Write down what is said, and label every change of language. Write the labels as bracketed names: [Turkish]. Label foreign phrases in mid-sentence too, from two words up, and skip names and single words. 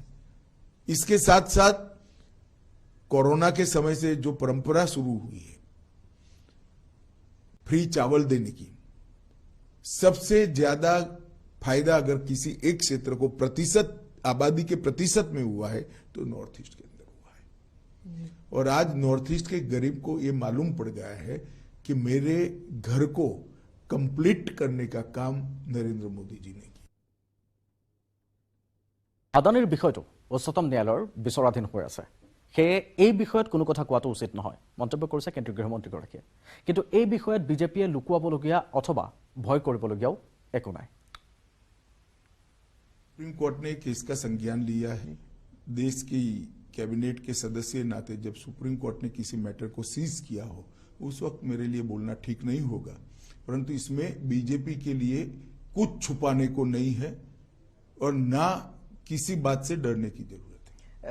[Hindi] इसके साथ साथ कोरोना के समय से जो परंपरा शुरू हुई है फ्री चावल देने की, सबसे ज्यादा फायदा अगर किसी एक क्षेत्र को प्रतिशत आबादी के प्रतिशत में हुआ है तो [English] north east [Hindi] के अंदर हुआ है। और आज [English] north east [Hindi] के गरीब को यह मालूम पड़ गया है कि मेरे घर को कंप्लीट करने का काम नरेंद्र मोदी जी ने किया। [Assamese] আদানীৰ বিষয়টো উচ্চতম ন্যায়ালয়ৰ বিচাৰাধীন হৈ আছে। সেয়ে এই বিষয়ত কোনো কথা কোৱাটো উচিত নহয়, মন্তব্য কৰিছে কেন্দ্ৰীয় গৃহমন্ত্ৰীগৰাকীয়ে। কিন্তু এই বিষয়ত বিজেপিয়ে লুকুৱাবলগীয়া অথবা ভয় কৰিবলগীয়াও একো নাই। [English] supreme court [Hindi] ने केस का संज्ञान लिया है। देश की कैबिनेट के सदस्य नाते जब [English] supreme court [Hindi] ने किसी मैटर को सीज किया हो, उस वक्त मेरे लिए बोलना ठीक नहीं होगा। परंतु इसमें बीजेपी के लिए कुछ छुपाने को नहीं है और ना किसी बात से डरने की जरूरत है।